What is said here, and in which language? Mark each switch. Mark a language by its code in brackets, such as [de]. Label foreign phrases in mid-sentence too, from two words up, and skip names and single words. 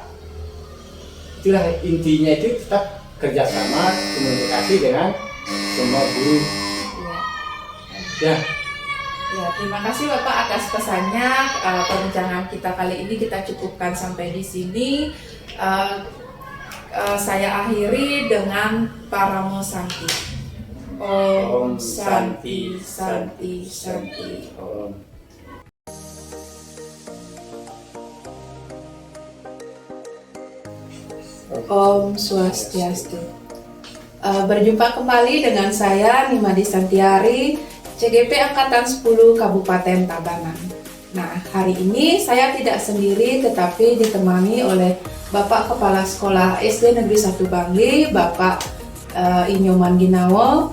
[id] Itulah intinya, itu tetap kerjasama komunikasi dengan semua guru. Ya, terima kasih Bapak atas pesannya. Perbincangan kita kali ini kita cukupkan sampai di sini. saya akhiri dengan Paramo Santi. [sa] Om Santi, Santi, Santi, Om. Om Swastiastu. [id] Berjumpa kembali dengan saya Nimade Santiari, CGP Angkatan 10 Kabupaten Tabanan. Nah, hari ini saya tidak sendiri tetapi ditemani oleh Bapak Kepala Sekolah SD Negeri 1 Bangli, Bapak Inyoman Ginawo.